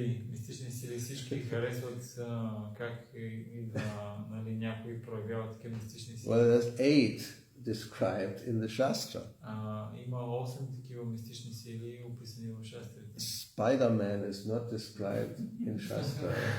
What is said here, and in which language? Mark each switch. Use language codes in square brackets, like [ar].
[bg] Мистични сили, всички харесват как идва, нали, някой проявява такива мистични сили. [en] Well, there's 8 described in the Shastra. [bg] Има 8 такива мистични сили описани в шастрите. [en] Spider-Man is not described in Shastra.